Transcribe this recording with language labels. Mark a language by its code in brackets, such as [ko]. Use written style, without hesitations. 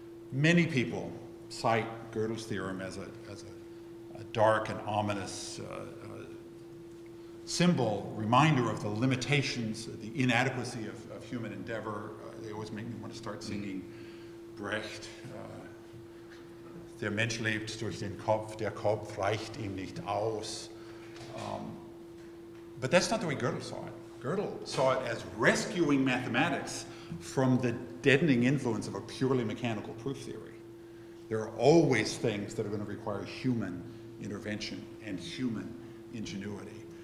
[en] Many people cite Gödel's theorem as a dark and ominous symbol, reminder of the limitations, the inadequacy of human endeavor. They always make me want to start singing Brecht. [de] Der Mensch lebt durch den Kopf, der Kopf reicht ihm nicht aus. [en] But that's not the way Gödel saw it. Gödel saw it as rescuing mathematics from the deadening influence of a purely mechanical proof theory. There are always things that are going to require human intervention and human ingenuity.